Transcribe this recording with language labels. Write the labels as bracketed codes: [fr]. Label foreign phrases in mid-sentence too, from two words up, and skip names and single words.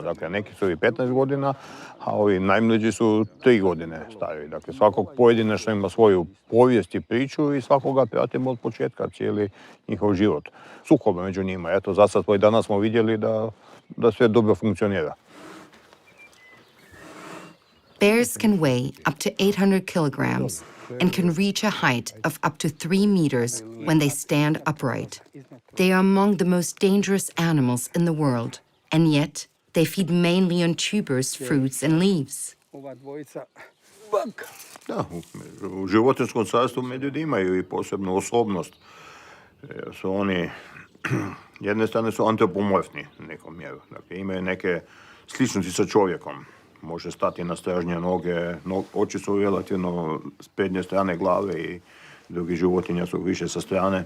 [hr] Dakle, neki su i 15 godina, a ovi najmlađi su 3 godine stari. Dakle, svakog pojedinačno ima svoju povijest i priču i svakoga pratimo od početka, cijeli njihov život. Sukoba među njima. Eto, za sad i danas smo vidjeli da sve dobro funkcionira. [en] Bears can weigh up to 800 kilograms and can reach a height of up to 3 meters when they stand upright. They are among the most dangerous animals in the world, and yet They feed mainly on tubers, fruits, and leaves. [hr] Da, u životinjskom carstvu medvjedi imaju i posebnu osobnost. Jer su oni, jedne strane su antropomorfni nekom mjeru. Dakle, imaju neke sličnosti sa čovjekom. Može stati na stražnje noge, oči su relativno s prednje strane glave i drugi životinja su više sa strane.